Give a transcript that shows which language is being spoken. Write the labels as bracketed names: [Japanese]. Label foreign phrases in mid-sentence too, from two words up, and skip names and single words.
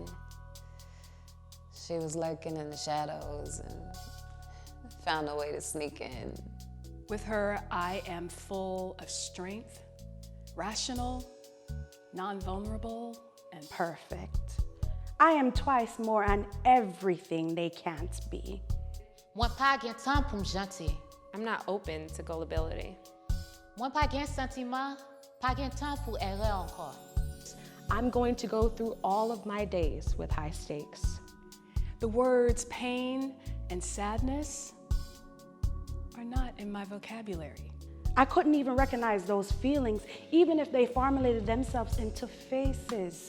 [English] She was lurking in the shadows and found a way to sneak in. With her, I am full of strength, rational, non-vulnerable, and perfect. I am twice more on everything they can't be. [Haitian Creole] Mwen pa gen tan pou m'janti. [English] I'm not open to gullibility. [Haitian Creole] Mwen pa gen sentiment, pa gen tan pou erreur ankor. [English] I'm going to go through all of my days with high stakes. The words pain and sadness are not in my vocabulary. I couldn't even recognize those feelings, even if they formulated themselves into faces.